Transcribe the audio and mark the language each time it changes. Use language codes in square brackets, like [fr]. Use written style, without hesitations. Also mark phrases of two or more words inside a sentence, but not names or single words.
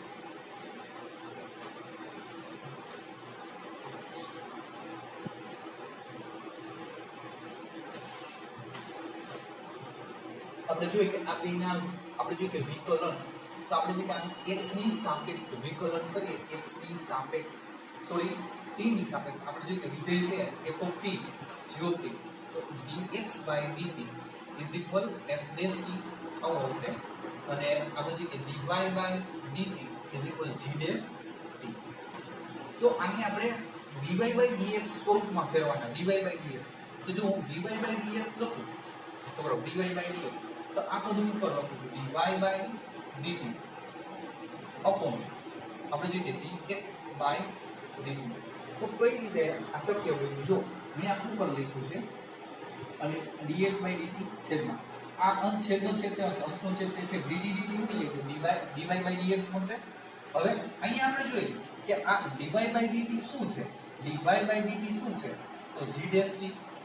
[gu] આપણે જોઈએ કે આ બેના આપણે જોઈએ કે વિકલન તો આપણે જે x ની સાપેક્ષ વિકલન કરીએ x ની સાપેક્ષ સોરી t ની સાપેક્ષ આપણે જોઈએ કે વિધેય છે [en] f of t [gu] છે [en] g of t [gu] તો dx [en] by dt is equal f dash t [gu] આવો આવશે અને આપણે જોઈએ કે [en] dy by dt is equal g dash t [gu] તો આને આપણે [en] dy by dx સ્વરૂપમાં ફેરવાના dy by dx [gu] તો જો હું [en] dy by dx [gu] લખું તો બરાબર [en] dy by dx [gu] તો આ બધું ઉપર લખું છું [en] dy by dt upon [gu] આપણે જોઈએ [en] dx by dt [gu] તો કઈ રીતે આ શક્ય હોય જો મેં આ ઉપર લખ્યું છે અને dx by dt છેદમાં આ અંશ છેદનો છેદ તે અંશનો છેદ તે છે dt dt ઉડી જાય તો [en] dy by dx [gu] મળશે હવે અહીંયા આપણે જોઈએ કે આ [en] dy by dt [gu] શું છે [en] dy by dt [gu] શું છે તો [en] g dash t